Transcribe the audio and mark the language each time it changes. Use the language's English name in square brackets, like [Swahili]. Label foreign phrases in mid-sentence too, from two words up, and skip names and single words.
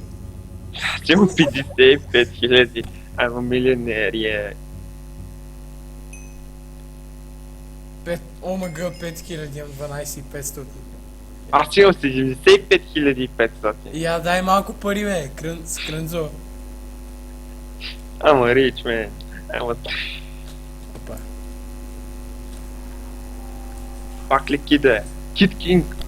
[Bulgarian] Аз имам 55 000. Ама милионер е. ОМГ 5000, имам 12500. Аз имам 75 500. Я дай малко пари, бе, с крънзо. [English] I'm a rich man. I'm a [Bulgarian] Опа. пак ли киде? Кид Кинг.